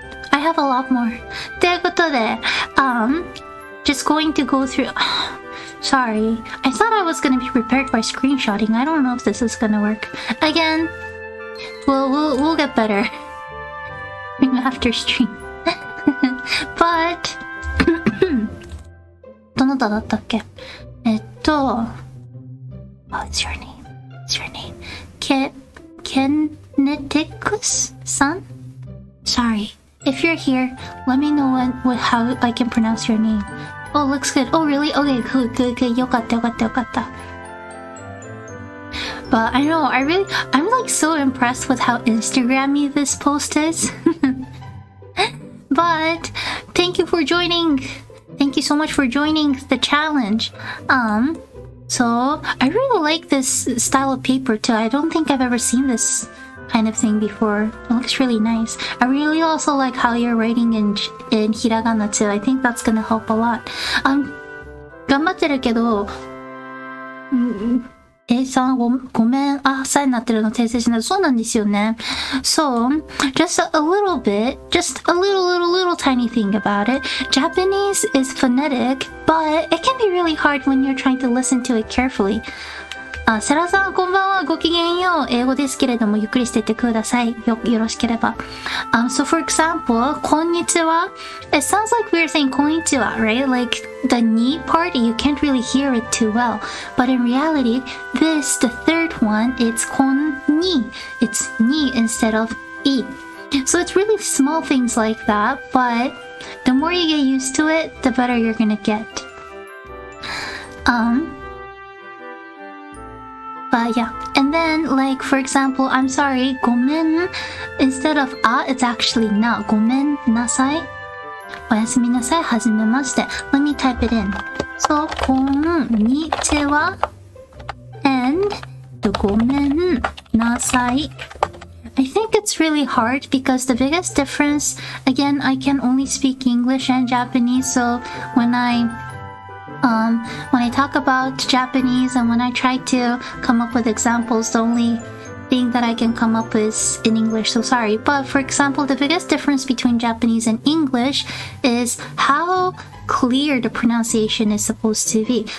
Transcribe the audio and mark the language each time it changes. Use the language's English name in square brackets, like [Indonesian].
[English] I have a lot more. [Japanese] ということで、 [English] just going to go through. Sorry, I thought I was gonna be prepared by screenshotting. I don't know if this is gonna work. Again, we'll get better after stream. [Japanese] But どなただったっけ? [English] Oh, it's your name. It's your name. Kenetix-san? Sorry. If you're here, let me know how I can pronounce your name. Oh, looks good. Oh, really? Okay, good. [Japanese] よかった。 [English] But I know, I'm like so impressed with how Instagrammy this post is. But thank you for joining. Thank you so much for joining the challenge. So I really like this style of paper too. I don't think I've ever seen this kind of thing before. It looks really nice. I really also like how you're writing in hiragana too. I think that's gonna help a lot. [Japanese] 頑張ってるけど、さんごめん。さになってるの訂正しないと。そうなんですよね。 [English] So, just a little bit, just a little tiny thing about it. Japanese is phonetic, but it can be really hard when you're trying to listen to it carefully. [Japanese] セラさんこんばんは。ごきげんよう。英語ですけれどもゆっくりしていってください。よろしければ。 [English] So for example, こんにちは. It sounds like we're saying こんにちは, right? Like the ni part, you can't really hear it too well. But in reality, this, the third one, it's こんに. It's ni instead of i. So it's really small things like that, but the more you get used to it, the better you're gonna get. But yeah, and then like for example, I'm sorry, ごめん instead of it's actually な ごめんなさいおやすみなさいはじめまして Let me type it in. So こんにちは and ごめんなさい. I think it's really hard because the biggest difference, again, I can only speak English and Japanese, so when I talk about Japanese and when I try to come up with examples, the only thing that I can come up with in English, so sorry. But for example, the biggest difference between Japanese and English is how clear the pronunciation is supposed to be.